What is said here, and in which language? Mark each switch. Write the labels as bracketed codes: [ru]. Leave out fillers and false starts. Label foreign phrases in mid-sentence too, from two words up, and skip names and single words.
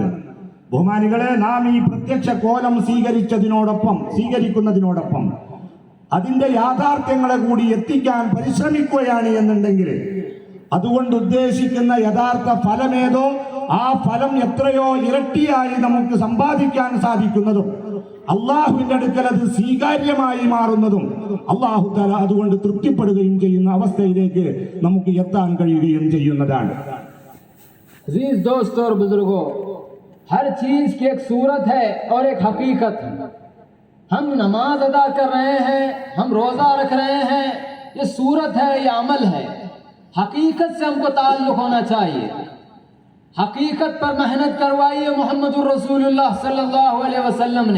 [ml] ബഹുമാനികളെ, നാം ഈ പ്രത്യക്ഷ കോലം സ്വീകരിക്കുന്നതിനോടൊപ്പം അതിൻ്റെ യാഥാർത്ഥ്യങ്ങളെ കൂടി എത്തിക്കാൻ പരിശ്രമിക്കുകയാണ് എന്നുണ്ടെങ്കിൽ അതുകൊണ്ട് ഉദ്ദേശിക്കുന്ന യഥാർത്ഥ ഫലമേതോ ആ ഫലം എത്രയോ ഇരട്ടിയായി നമുക്ക് സമ്പാദിക്കാൻ സാധിക്കുന്നതും അള്ളാഹുവിന്റെ അടുക്കൽ അത് സ്വീകാര്യമായി മാറുന്നതും [ar] الله تعالى [ml] അതുകൊണ്ട് തൃപ്തിപ്പെടുകയും ചെയ്യുന്ന അവസ്ഥയിലേക്ക് നമുക്ക് എത്താൻ കഴിയുകയും ചെയ്യുന്നതാണ്. [hi] अजीज दोस्तों और बुजुर्गों, हर चीज की एक सूरत है और एक हकीकत है। हम नमाज अदा कर रहे हैं, हम रोजा रख रहे हैं, ये सूरत है, ये अमल है। हकीकत से हमको ताल्लुक होना चाहिए। हकीकत पर मेहनत करवाई है [ar] محمد رسول الله صلى الله عليه وسلم [hi] ने।